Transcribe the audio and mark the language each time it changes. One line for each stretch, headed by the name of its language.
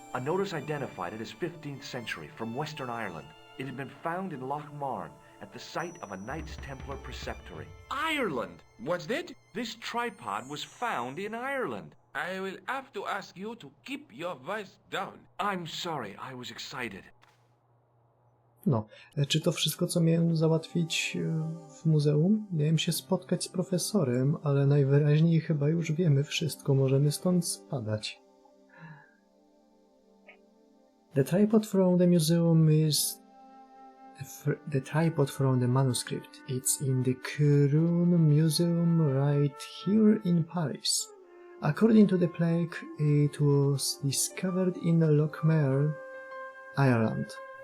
English: A notice identified it as 15th century from Western Ireland. It had been found in Loch Marne at the site of a Knights Templar preceptory. Ireland! What's that? This tripod was found in Ireland. I will have to ask you to keep your voice down. I'm sorry, I was excited.
Polish: No, czy to wszystko, co miałem załatwić w muzeum? Miałem się spotkać z profesorem, ale najwyraźniej chyba już wiemy wszystko, możemy stąd spadać.
English: The tripod from the museum is... The tripod from the manuscript. It's in the Cluny Museum right here in Paris. According to the plaque, it was discovered in Loch Marne, Ireland.